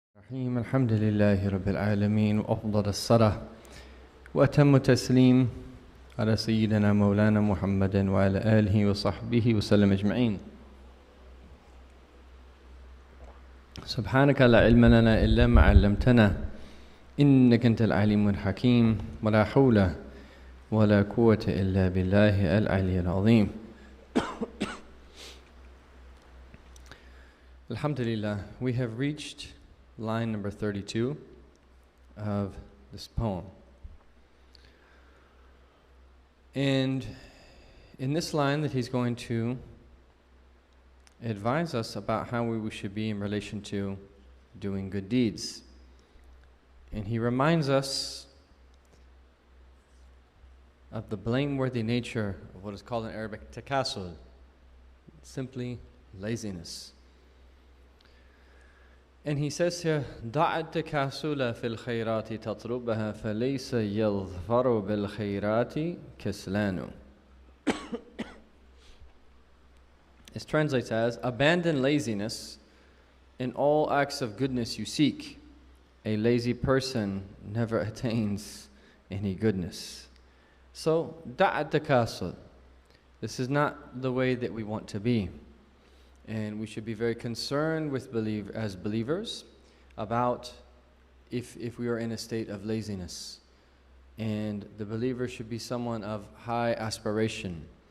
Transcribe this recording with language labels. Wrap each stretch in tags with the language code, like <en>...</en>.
<ar>الرحيم الحمد لله رب العالمين وأفضل الصلاة وأتم التسليم على سيدنا مولانا محمد وعلى آله وصحبه وسلم أجمعين. سبحانك لا علم لنا إلا ما علمتنا إنك أنت العليم الحكيم ولا حول ولا قوة إلا بالله العلي العظيم.</ar> <en>Alhamdulillah, we have reached line number 32 of this poem. And in this line that he's going to advise us about how we should be in relation to doing good deeds. And he reminds us of the blameworthy nature of what is called in Arabic takasul, simply laziness. And he says here,</en> <ar>دع التكاسل في الخيرات تطلبها فليس يظفر بالخيرات كسلان.</ar> <en>It translates as, abandon laziness in all acts of goodness you seek. A lazy person never attains any goodness.</en> <ar>So, دع التكاسل.</ar> <en>This is not the way that we want to be. And we should be very concerned with as believers about if we are in a state of laziness. And the believer should be someone of high aspiration.</en>